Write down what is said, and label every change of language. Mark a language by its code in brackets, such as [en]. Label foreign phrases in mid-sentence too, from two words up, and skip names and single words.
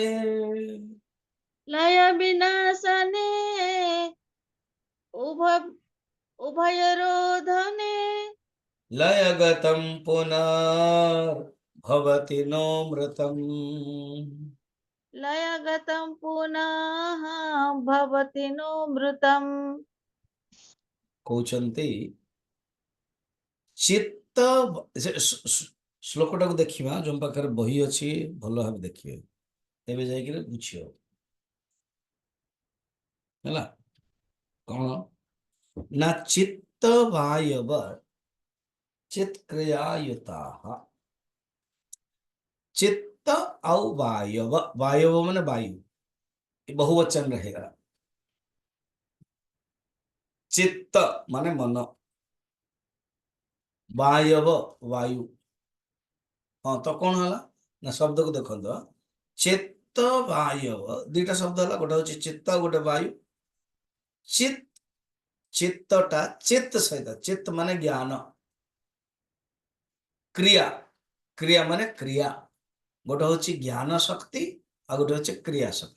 [sa] लय विनाशने उभ उभयरोधने लयगतं पुनर्भवति नो मृतम्। लयगतं पुनः भवति नो मृतम्। [or] କହୁଛନ୍ତି ଚିତ୍ତ, ଶ୍ଲୋକଟାକୁ ଦେଖିବା, ଯୋଉ ପାଖରେ ବହି ଅଛି ଭଲ ଭାବେ ଦେଖିବେ, ତେବେ ଯାଇକିରି ବୁଝିବ। ହେଲା କଣ ନା [sa] ଚିତ୍ତ ବାୟବ ଚିତ୍କ୍ରିୟାୟୁତାଃ। [or] चित्त ଆଉ ବାୟବ, ବାୟବ ମାନେ ବାୟୁ, [hi] बहुवचन रहेगा। [or] ଚିତ୍ତ ମାନେ ମନ, ବାୟବ ବାୟୁ। ହଁ ତ କଣ ହେଲା ନା ଶବ୍ଦ को ଦେଖନ୍ତୁ, ଚିତ୍ତ ବାୟବ ଦିଟା ଶବ୍ଦ ହେଲା, ଗୋଟେ ହଉଛି ଚିତ୍ତ, ଗୋଟେ ବାୟୁ। ଚିତ, ଚିତ୍ତଟା ଚିତ୍ତ ସହିତ, ଚିତ୍ତ ମାନେ ଜ୍ଞାନ, କ୍ରିୟା, କ୍ରିୟା ମାନେ କ୍ରିୟା, ଗୋଟେ ହଉଛି ଜ୍ଞାନ ଶକ୍ତି ଆଉ ଗୋଟେ ହଉଛି କ୍ରିୟା ଶକ୍ତି।